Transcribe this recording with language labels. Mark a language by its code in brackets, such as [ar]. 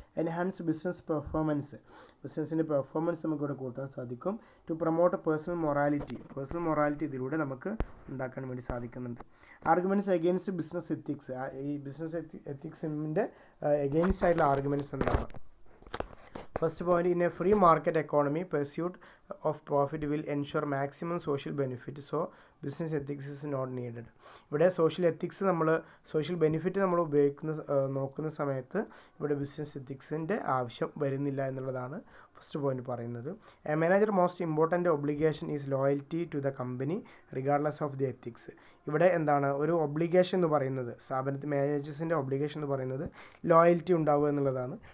[ml] Enhance ബിസിനസ്സിൻ്റെ performance നമുക്കിവിടെ കൂട്ടാൻ സാധിക്കും. [en] to promote personal morality [ml] ഇതിലൂടെ നമുക്ക് ഉണ്ടാക്കാൻ വേണ്ടി സാധിക്കുന്നുണ്ട്. [en] Arguments against business ethics. [ml] ഈ ബിസിനസ് എത്തിക്സിൻ്റെ അഗെയിൻസ്റ്റ് ആയിട്ടുള്ള ആർഗ്യുമെൻറ്റ്സ് എന്താണ്? [en] First point, in a free market economy pursuit of profit will ensure maximum social benefit, so business ethics is not needed. [ml] ഇവിടെ social benefit നമ്മൾ നോക്കുന്ന സമയത്ത് ഇവിടെ ബിസിനസ് എത്തിക്സിൻ്റെ ആവശ്യം വരുന്നില്ല എന്നുള്ളതാണ് ഫസ്റ്റ് പോയിന്റ് പറയുന്നത്. [en] A manager most important obligation is loyalty to the company regardless of the ethics. [ml] ഇവിടെ എന്താണ് ഒരു ഒബ്ലിഗേഷൻ എന്ന് പറയുന്നത്, സ്ഥാപനത്തിൽ മാനേജേഴ്സിൻ്റെ ഒബ്ലിഗേഷൻ എന്ന് പറയുന്നത് ലോയൽറ്റി ഉണ്ടാവുക എന്നുള്ളതാണ്.